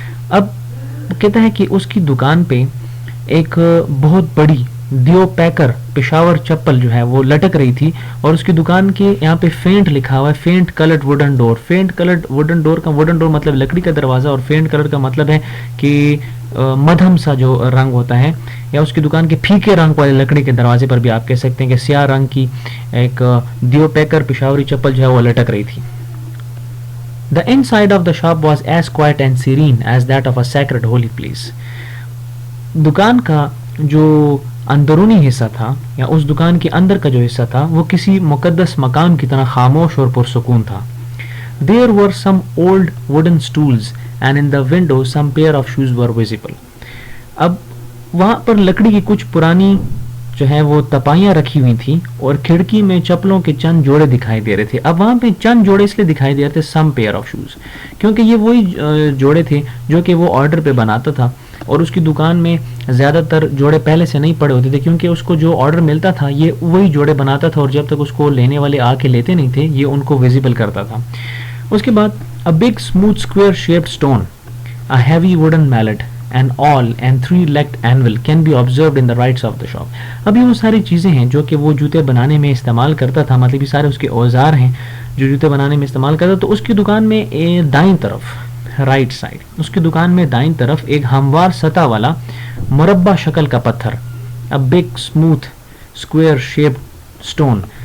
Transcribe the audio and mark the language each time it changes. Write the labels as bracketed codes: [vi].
[ur] اب کہتا ہے کہ اس کی دکان پہ ایک بہت بڑی دیو پیکر پشاور چپل جو ہے وہ لٹک رہی تھی اور اس کی دکان کے یہاں پہ فینٹ لکھا ہوا ہے, [en] Faint coloured wooden door. Faint coloured wooden door [ur] کا ووڈن ڈور مطلب لکڑی کا دروازہ, اور فینٹ کلر کا مطلب ہے کہ مدھم سا جو رنگ ہوتا ہے, یا اس کی دکان کے پھیکے رنگ والے لکڑی کے دروازے پر بھی آپ کہہ سکتے ہیں کہ سیاہ رنگ کی ایک دیو پیکر پشاوری چپل جو ہے وہ لٹک رہی تھی. [en] The inside of the shop was as quiet and serene as that of a sacred holy place. [ur] دکان کا جو اندرونی حصہ تھا یا اس دکان کے اندر کا جو حصہ تھا وہ کسی مقدس مقام کی طرح خاموش اور پرسکون تھا. [en] There were some old wooden stools and in the window some pair of shoes were visible. [ur] اب وہاں پر لکڑی کی کچھ پرانی جو ہے وہ تپائیاں رکھی ہوئی تھیں اور کھڑکی میں چپلوں کے چند جوڑے دکھائی دے رہے تھے. اب وہاں پہ چند جوڑے اس لیے دکھائی دے رہے تھے [en] some pair of shoes [ur] کیونکہ یہ وہی جوڑے تھے جو کہ وہ آرڈر پہ بناتا تھا, اور اس کی دکان میں زیادہ تر جوڑے پہلے سے نہیں پڑے ہوتے تھے کیونکہ اس کو جو آرڈر ملتا تھا یہ وہی جوڑے بناتا تھا, اور جب تک اس کو لینے والے آ کے لیتے نہیں تھے یہ ان کو ویزیبل کرتا تھا. اس کے بعد [en] a big smooth square shaped stone, a heavy wooden mallet, an awl and 3-legged anvil can be observed in the rights of the shop. [ur] اب یہ وہ ساری چیزیں ہیں جو کہ وہ جوتے بنانے میں استعمال کرتا تھا, مطلب یہ سارے اس کے اوزار ہیں جو جوتے بنانے میں استعمال کرتا. تو اس کی دکان میں دائیں طرف رائٹ سائڈ, اس کی دکان میں دائیں طرف ایک ہموار سطح والا مربع شکل کا پتھر, [en] a big smooth square shaped stone.